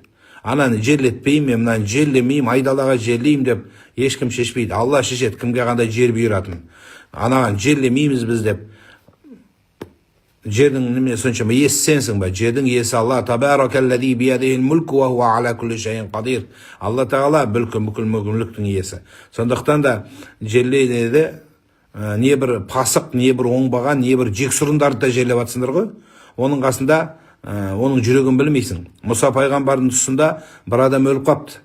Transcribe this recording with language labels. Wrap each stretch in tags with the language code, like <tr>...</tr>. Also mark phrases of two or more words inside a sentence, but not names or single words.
<kk>Ананы жерлетпеймін, мынаны жерлемеймін, айдалаға жерлеймін деп ешкім шешпейді. Алла шешеді, кімге қандай жер бұйыратын. Анаған жерлемейміз біз деп. Жердің неме соншама иесі сенсің ба? Жердің иесі Алла.</kk> <ar>تبارك الذي بيده الملك وهو على كل شيء قدير.</ar> <kk>Алла тағала бүкіл мүліктің иесі. Сондықтан да жерлейді, не бір пасық, не бір оңбаған, не бір жексұрындарды да жерлеп атсыңдар ғой. Оның қасында оның жүрегін білмейсің. Мұса пайғамбардың тұсында бір адам өліп қапты.</kk>